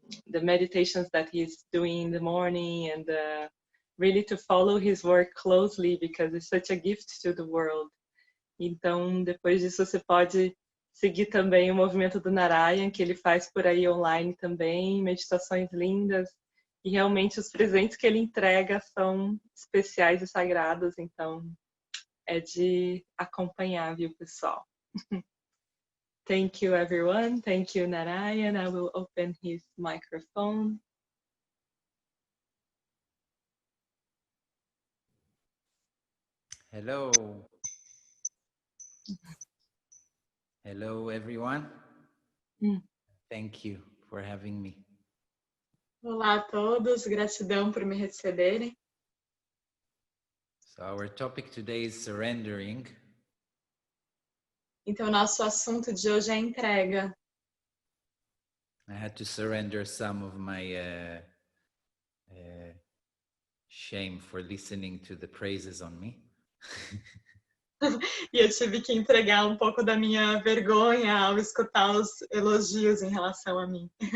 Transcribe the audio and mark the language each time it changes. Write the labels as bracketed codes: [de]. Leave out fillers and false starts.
[en] The meditations that he's doing in the morning and really to follow his work closely because it's such a gift to the world. [pt] Então, depois disso você pode seguir também o movimento do Narayan, que ele faz por aí online também, meditações lindas, e realmente os presentes que ele entrega são especiais e sagrados, então é de acompanhar, viu, pessoal? [en] Thank you, everyone. Thank you, Narayan. I will open his microphone. Hello. Hello, everyone. Thank you for having me. [pt] Olá a todos, gratidão por me receberem. [en] So our topic today is surrendering. [pt] Então, nosso assunto de hoje é entrega. [en] I had to surrender some of my shame for listening to the praises on me. [pt] E eu tive que entregar um pouco da minha vergonha ao escutar os elogios em relação a mim.